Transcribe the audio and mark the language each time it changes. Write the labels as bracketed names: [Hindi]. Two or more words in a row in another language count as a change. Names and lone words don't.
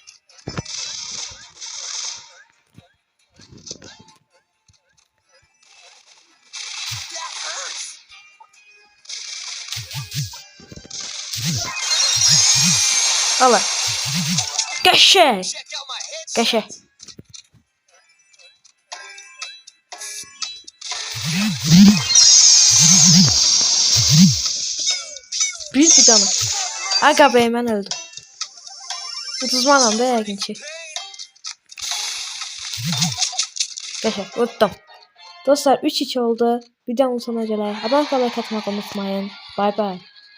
[Azerbaijani] Allah. Qəşəng. Bir canım. [Turkish] Aga be, [Azerbaijani] mən öldüm. Uzmanam da yəqin ki. Qəşəng, utdum. Dostlar 3-2 oldu. Videonun sonuna gələk. Abunə olmayı unutmayın. [English] Bye bye.